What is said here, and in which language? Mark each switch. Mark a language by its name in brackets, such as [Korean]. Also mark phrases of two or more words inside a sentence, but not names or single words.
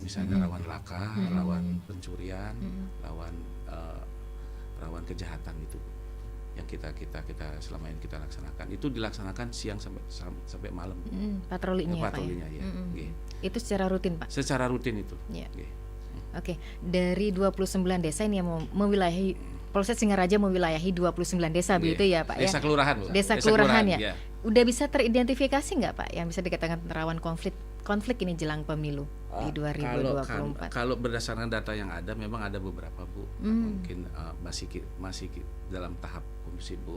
[Indonesian] Misalnya rawan laka, rawan pencurian, rawan kejahatan itu Bu. Yang kita selama ini kita laksanakan itu dilaksanakan siang sampai malam Bu. Patrolinya Pak Patrolinya ya? ya. Nggih. Itu secara rutin Pak? Secara rutin itu. Ya. Nggih. Oke, dari 29 desa ini yang mewilayahi Polsek Singaraja mewilayahi 29 desa begitu ya Pak ya? Desa kelurahan, Bu. Desa kelurahan ya. Iya. Udah bisa teridentifikasi nggak Pak yang bisa dikatakan rawan konflik ini jelang pemilu di 2024? Kalau berdasarkan data yang ada, memang ada beberapa, Bu. Mungkin masih dalam tahap kondusif, Bu.